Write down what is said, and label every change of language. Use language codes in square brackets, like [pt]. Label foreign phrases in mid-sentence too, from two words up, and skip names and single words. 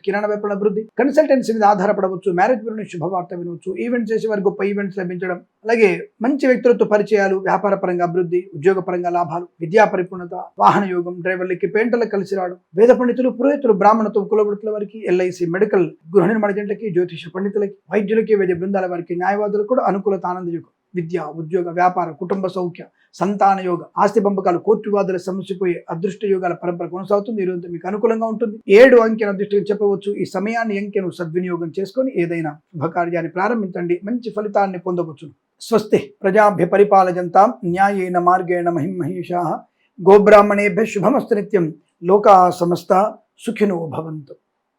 [te] కిరాణా వ్యాపార అభివృద్ధి, కన్సల్టెన్సీ మీద ఆధారపడవచ్చు, మ్యారేజ్ గురించి శుభవార్త వినవచ్చు, ఈవెంట్స్ చేసే వారికి గొప్ప ఈవెంట్స్ లభించడం, అలాగే మంచి వ్యక్తులతో పరిచయాలు, వ్యాపార పరంగా అభివృద్ధి, ఉద్యోగ పరంగా లాభాలు, విద్యా పరిపూర్ణత, వాహన యోగం, డ్రైవర్లకి పెయింటర్లకు కలిసి రావడం, వేద పండితులు, పురోహితులు, బ్రాహ్మణత్వం, కులవృత్తుల వారికి, ఎల్ఐసి, మెడికల్, గృహ నిర్మాణ జంటలకి, జ్యోతిష పండితులకి, వైద్యులకి, వైద్య బృందాల వారికి, న్యాయవాదులకు కూడా అనుకూలత, ఆనంద యోగం, విద్య, ఉద్యోగ, వ్యాపార, కుటుంబ సౌఖ్య, సంతాన యోగ, ఆస్తి పంపకాలు, కోర్టు వివాదాల సమస్యపోయే అదృష్ట యోగాల పరంపర కొనసాగుతుంది. ఈరోజు మీకు అనుకూలంగా ఉంటుంది. 7 అంకెను అదృష్టంగా చెప్పవచ్చు. ఈ సమయాన్ని, అంకెను సద్వినియోగం చేసుకొని ఏదైనా శుభకార్యాన్ని ప్రారంభించండి, మంచి ఫలితాన్ని పొందవచ్చు. [sa] స్వస్తి ప్రజాభ్య పరిపాలయంతాం న్యాయేన మార్గేణ మహిం మహేషాః. గోబ్రాహ్మణేభ్యः శుభమస్తు నిత్యం. లోకాः సమస్తాः సుఖినో భవంతు.